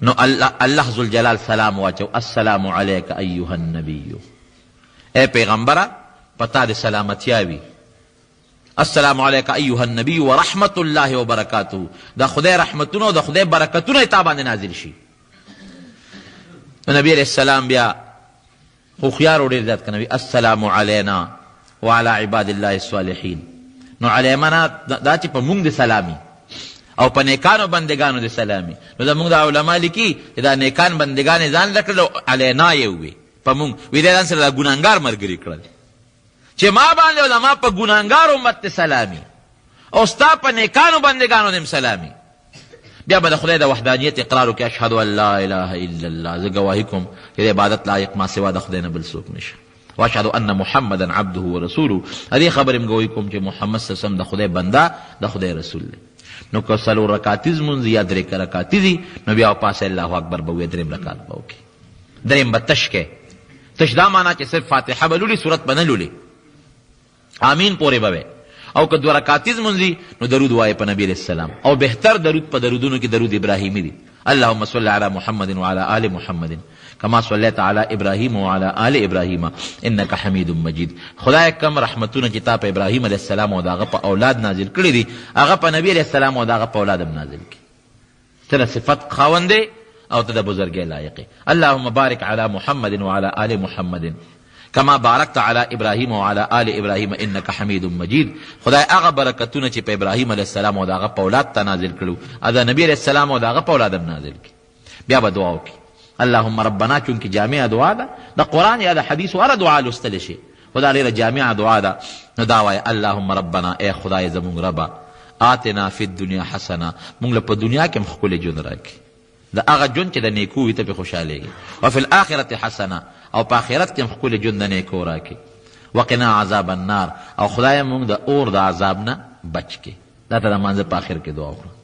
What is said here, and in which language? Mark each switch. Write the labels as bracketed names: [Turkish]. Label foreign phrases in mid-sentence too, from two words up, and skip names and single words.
[Pashto] نو الله ذوالجلال سلام واچو [Arabic] السلام علیک ایها النبی [Pashto] اے پیغمبره پتا دې سلامتیا وي [Arabic] السلام علیک ایها النبی ورحمت الله وبرکاته [Pashto] دا خدای رحمتونه او دا خدای برکتونه تا باندې نازل شي. نبی [Arabic] علیہ السلام [Pashto] بیا خو خيار ډېر زیات کنه [Arabic] السلام علینا وعلى عباد الله الصالحین. [Pashto] نو علیمنا دا چې په مونږ د سلامي او په نیکانو بندگانو د سلامي. نو دا مونږ د علما لیکي چې دا نیکان بندگان ځان لکړل علینا یې وي په مونږ وی دې ځان سره ګناهګار مرګري کړل چې ما باندې علما په ګناهګار امت سلامي او ستا په نیکانو بندگانو دم سلامي. بیا به د خدای د وحدانیت اقرار وکړي [Arabic] اشهد ان لا اله الا الله [Pashto] زه ګواهي کوم چې د عبادت لایق ما سوا د خدای نه بل څوک نشته [Arabic] واشهد ان محمدا عبده ورسوله [Pashto] دې خبرې م ګواهي کوم چې محمد [Arabic] صلی الله علیه وسلم [Pashto] د خدای بنده د خدای رسول دی. نو که څلور رکعتیز مونځ یا 3 رکعتیزي نو بیا پاسه الله اکبر به وي 3 رکعت به وکړي دریم به تش کې تش دا معنا چې صرف فاتحه به لولي صورت به نه لولي آمین پورې به او که 2 رکعتیز مونځي نو درود وایي په نبی [Arabic] علیہ السلام [Pashto] او بهتر درود په درودونو کې درود ابراهیمی دی [Arabic] اللهم صل علی محمد وعلى آل محمد كما صليت على ابراهيم وعلى آل ابراهيم انك حميد مجيد. [Pashto] خدای کم رحمتونه چې تا په ابراهیم [Arabic] علیہ السلام [Pashto] او داغه په اولاد نازل کړی دي هغه په نبی [Arabic] علیہ السلام [Pashto] او داغه په اولاد هم نازل کړي ته صفات خاوند او ته د بزرګۍ لایق. [Arabic] اللهم بارك على محمد وعلى آل محمد كما باركت على ابراهيم وعلى آل ابراهيم انك حميد مجيد. [Pashto] خدای هغه برکتونه چې په ابراهیم [Arabic] علیہ السلام [Pashto] او داغه په اولاد ته نازل کړو ادا نبی [Arabic] علیہ السلام [Pashto] او داغه په اولاد هم نازل کړي. بیا به دعا وکړي [Arabic] اللهم ربنا [Pashto] چونکه جامع دعا ده د قرآن یا د حدیث ولا دعا لوستل شي خدای لري جامع دعا ده نو دا وایي [Arabic] اللهم ربنا [Pashto] اے خدای زمونږ ربا [Arabic] آتنا فی الدنیا حسنه [Pashto] مونږ له په دنیا کې ښکلی ژوند راکړي د هغه ژوند چې د نیکو وي ته پرې خوشحالېږي [Arabic] وفي الاخرة حسنه [Pashto] او په آخرت کې هم ښکلی ژوند د نیکو راکړي [Arabic] وقنا عذاب النار [Pashto] او خدای مونږ د اور د عذاب نه بچ کړي دا ته د مانځه په آخر کې دعا وکړه.